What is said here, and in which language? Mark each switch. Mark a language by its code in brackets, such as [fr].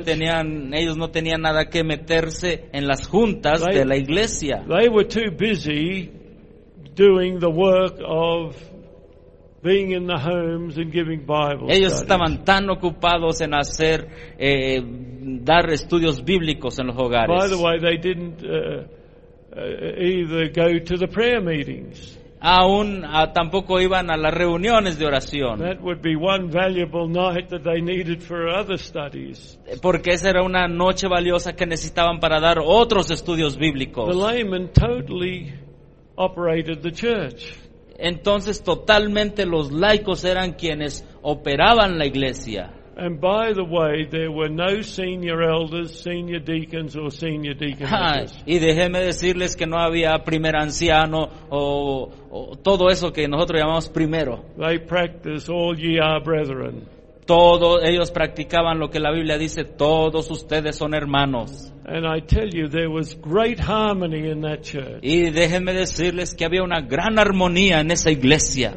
[es] tenían, ellos no tenían nada que meterse en las juntas de la iglesia. [en] They were too busy doing the work of being in the homes and giving Bible. [es] Ellos estaban tan ocupados en hacer dar estudios bíblicos en los hogares. [en] By the way, they didn't either go to the prayer meetings. [es] Aún tampoco iban a las reuniones de oración. [en] That would be one valuable night that they needed for other studies. [es] Porque esa era una noche valiosa que necesitaban para dar otros estudios bíblicos. [en] The layman totally operated the church. [es] Entonces totalmente los laicos eran quienes operaban la iglesia. [en] And by the way, there were no senior elders, senior deacons, or senior deaconesses. [es] Y déjeme decirles que no había primer anciano o todo eso que nosotros llamamos primero. [en] They practice all ye are brethren. [es] Todos ellos practicaban lo que la Biblia dice, todos ustedes son hermanos. [en] And I tell you, there was great harmony in that church. [es] Y déjenme decirles que había una gran armonía en esa iglesia.